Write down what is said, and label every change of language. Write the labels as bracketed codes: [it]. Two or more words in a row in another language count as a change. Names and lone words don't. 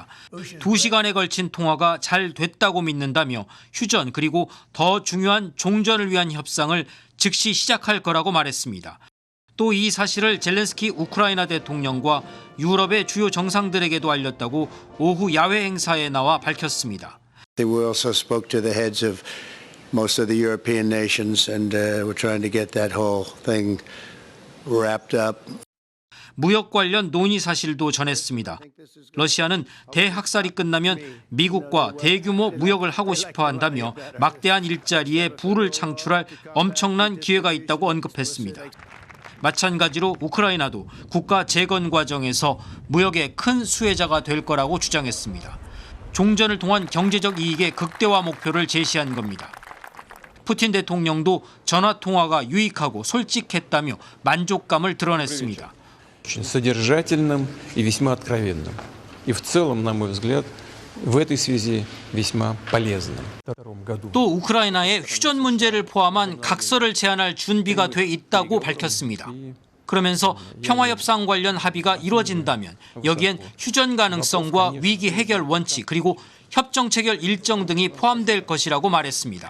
[ko] 2시간에 걸친 통화가 잘 됐다고 믿는다며 휴전 그리고 더 중요한 종전을 위한 협상을 즉시 시작할 거라고 말했습니다. 또 이 사실을 젤렌스키 우크라이나 대통령과 유럽의 주요 정상들에게도 알렸다고 오후 야외 행사에 나와 밝혔습니다. [en] We also spoke to the heads of most of the European nations and we're trying to get that whole thing wrapped up. [ko] 무역 관련 논의 사실도 전했습니다. 러시아는 대학살이 끝나면 미국과 대규모 무역을 하고 싶어 한다며 막대한 일자리에 부를 창출할 엄청난 기회가 있다고 언급했습니다. 마찬가지로 우크라이나도 국가 재건 과정에서 무역의 큰 수혜자가 될 거라고 주장했습니다. 종전을 통한 경제적 이익의 극대화 목표를 제시한 겁니다. 푸틴 대통령도 전화 통화가 유익하고 솔직했다며 만족감을 드러냈습니다. [ru] очень содержательным и весьма откровенным. И в целом, на мой взгляд, в этой связи весьма полезным. [ko] 또 우크라이나의 휴전 문제를 포함한 각서를 제안할 준비가 돼 있다고 밝혔습니다. 그러면서 평화협상 관련 합의가 이루어진다면 여기엔 휴전 가능성과 위기 해결 원칙 그리고 협정 체결 일정 등이 포함될 것이라고 말했습니다.